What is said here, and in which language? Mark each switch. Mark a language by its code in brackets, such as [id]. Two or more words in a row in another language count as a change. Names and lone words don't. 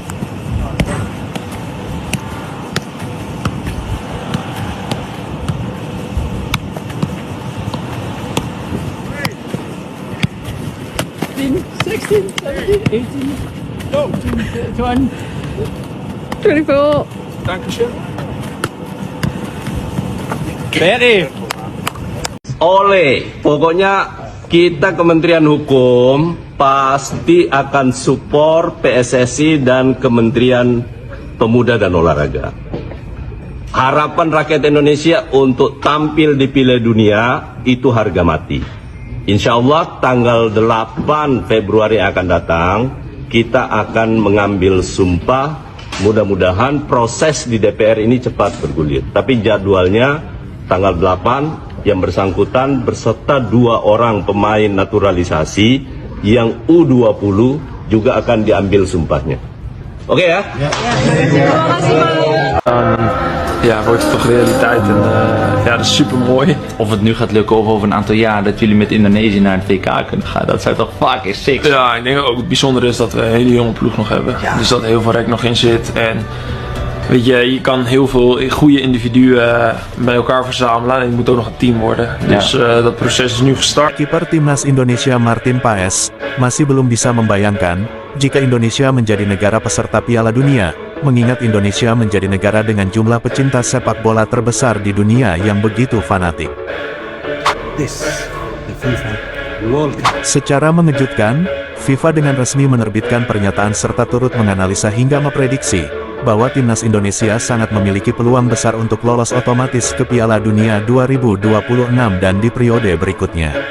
[en] Sixteen, 17, 18, 20. 24. Very. [id] Oleh, pokoknya kita Kementerian Hukum pasti akan support PSSI dan Kementerian Pemuda dan Olahraga. Harapan rakyat Indonesia untuk tampil di Piala Dunia itu harga mati. Insya Allah tanggal 8 Februari akan datang, kita akan mengambil sumpah. Mudah-mudahan proses di DPR ini cepat bergulir. Tapi jadwalnya tanggal 8 yang bersangkutan berserta 2 orang pemain naturalisasi yang U20 juga akan diambil sumpahnya. Oke ya? [nl] Ja, wordt het toch realiteit en ja, dat is super mooi. Of het nu gaat lukken of over een aantal jaar dat jullie met Indonesië naar het WK kunnen gaan, dat zou toch [en] fucking sick [nl] zijn. Ja, ik denk ook het bijzondere is dat we een hele jonge ploeg nog hebben. Ja. Dus dat er heel veel rek nog in zit en weet je kan heel veel goede individuen bij elkaar verzamelen en het moet ook nog een team worden. Dus dat proces is nu gestart. [id] Kiper Timnas Indonesia Martin Paes masih belum bisa membayangkan jika Indonesia menjadi negara peserta Piala Dunia, mengingat Indonesia menjadi negara dengan jumlah pecinta sepak bola terbesar di dunia yang begitu fanatik. Secara mengejutkan, FIFA dengan resmi menerbitkan pernyataan serta turut menganalisa hingga memprediksi bahwa timnas Indonesia sangat memiliki peluang besar untuk lolos otomatis ke Piala Dunia 2026 dan di periode berikutnya.